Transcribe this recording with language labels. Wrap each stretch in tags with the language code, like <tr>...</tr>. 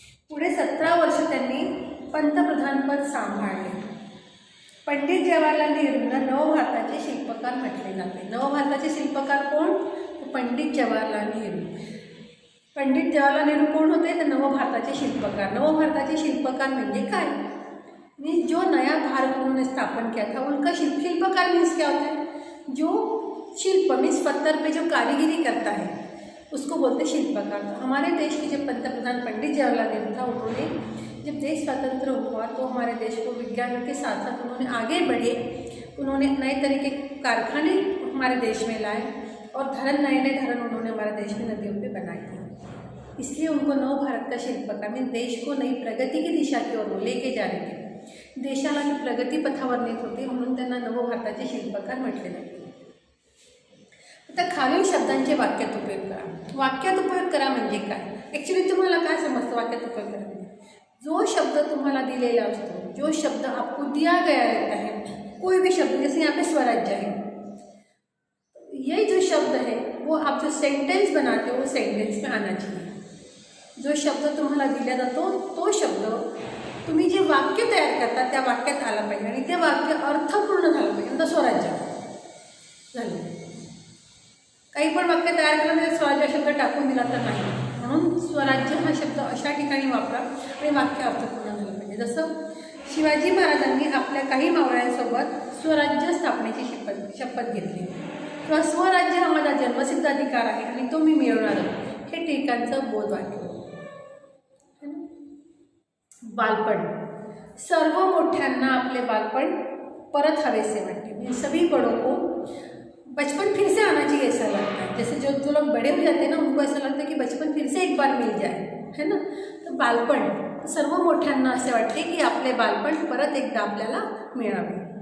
<mr>पुढे 17 वर्ष त्यांनी पंतप्रधानपद सांभाळले। पंडित जवाहरलाल नेहरूंना नवभारताचे शिल्पकार म्हटले जाते। नवभारताचे शिल्पकार कोण? पंडित जवाहरलाल नेहरू। पंडित जवाहरलाल नेहरू</mr> <hi>कौन होते?</hi> <mr>तो नवभारताचे शिल्पकार। नवभारताचे शिल्पकार म्हणजे काय?</mr> <hi>मीन्स जो नया भारत उन्होंने स्थापन किया था उनका शिल्पकार मीन्स क्या होता है? जो शिल्प मीन्स पत्थर पे जो कारीगिरी करता है उसको बोलते शिल्पकार। तो हमारे देश के जब पंतप्रधान पंडित जवाहरलाल नेहरू था, उन्होंने जब देश स्वतंत्र हुआ तो हमारे देश को विज्ञान के साथ साथ उन्होंने आगे बढ़े, उन्होंने नए तरह के कारखाने हमारे देश में लाए और नए धरण उन्होंने हमारे देश में नदियों पे बनाए थे। इसलिए उनको नव भारत का शिल्पकार में देश को नई प्रगति की दिशा की ओर वो लेके जा रहे थे।</hi> <mr>देशाला ही प्रगती पथावर नेत होते म्हणून त्यांना नवभारताचे शिल्पकार म्हटले जाते। आता खालील शब्दांचे वाक्यात उपयोग करा। वाक्यात उपयोग करा म्हणजे काय? ॲक्च्युली तुम्हाला काय समजतं वाक्यात उपयोग करा? जो शब्द तुम्हाला दिलेला असतो,</mr> <hi>जो शब्द आपको दिया गया रहता है, कोई भी शब्द, जैसे यहाँ पे स्वराज्य है, ये जो शब्द है वो आप जो सेंटेंस बनाते हो वो सेंटेंस में आना चाहिए।</hi> <mr>जो शब्द तुम्हाला दिला जातो तो शब्द तुम्ही जे वाक्य तयार करता त्या वाक्यात आला पाहिजे आणि ते वाक्य अर्थपूर्ण झालं पाहिजे। नंतर स्वराज्य झालं। काही पण वाक्य तयार केलं म्हणजे स्वराज्य शब्द टाकून दिला तर नाही, म्हणून स्वराज्य हा शब्द अशा ठिकाणी वापरा आणि वाक्य अर्थपूर्ण झालं पाहिजे। जसं शिवाजी महाराजांनी आपल्या काही मावळ्यांसोबत स्वराज्य स्थापनेची शपथ घेतली किंवा स्वराज्य हा माझा जन्मसिद्ध अधिकार आहे आणि तो मी मिळवणार, हे टिळकांचं बोधवाक्य। बालपण, सर्व मोठ्यांना आपले बालपण परत हवेसे वाटते।</mr> <hi>म्हणजे सभी बड़ों को बचपन फिर से आना चाहिए ऐसा लगता है। जैसे जो लोग बड़े हो जाते हैं ना, उनको ऐसा लगता है कि बचपन फिर से एक बार मिल जाए, है ना।</hi> <mr>तर बालपण सर्व मोठ्यांना असे वाटते की आपले बालपण परत एकदा आपल्याला मिळावे।</mr>